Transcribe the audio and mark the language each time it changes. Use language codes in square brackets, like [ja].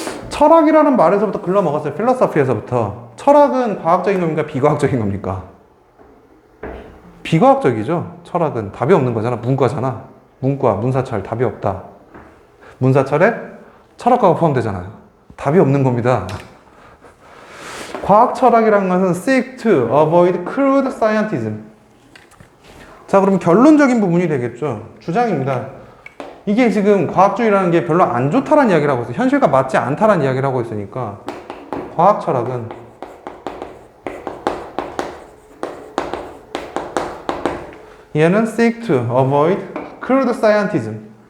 [ko] 철학이라는 말에서부터 글러먹었어요. 필로소피에서부터. 철학은 과학적인 겁니까? 비과학적인 겁니까? 비과학적이죠. 철학은 답이 없는 거잖아. 문과잖아. 문과, 문사철 답이 없다. 문사철에 철학과가 포함되잖아요. 답이 없는 겁니다. 과학 철학이라는 것은 [en] seek to avoid crude scientism. [ko] 자, 그럼 결론적인 부분이 되겠죠. 주장입니다. 이게 지금 과학주의라는 게 별로 안 좋다라는 이야기를 하고 있어요. 현실과 맞지 않다라는 이야기를 하고 있으니까 과학 철학은 얘는 [en] seek to avoid crude scientism.